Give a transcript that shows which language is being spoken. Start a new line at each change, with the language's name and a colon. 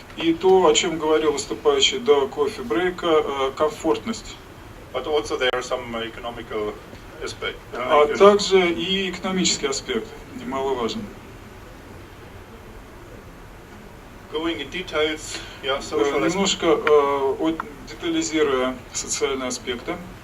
Russian: И то, о чем говорил выступающий до кофе-брейка, комфортность.
English: But also there are some economical aspects.
Russian: А также и экономический аспект, немаловажен.
English: Going in details, yeah, social
Russian: немножко детализируя социальные аспекты.